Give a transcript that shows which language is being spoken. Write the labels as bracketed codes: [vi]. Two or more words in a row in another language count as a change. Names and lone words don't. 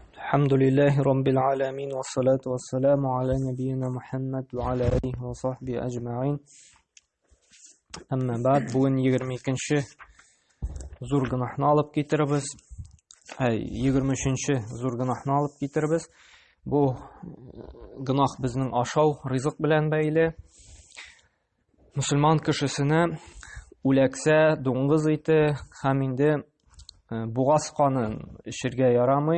[ar] الحمد لله رب العالمين والصلاة والسلام على نبينا محمد وعلى آله وصحبه أجمعين. أما بعد [tt] بugün 22-ші зур гынахны алып китербез. 23-ші зур гынахны алып китербез. Бу гынах безнең ашау, ризык белән бәйле. Мусульман кешесенә үләксә, дуңгыз ите һәм инде бугаз канын эчәргә ярамый.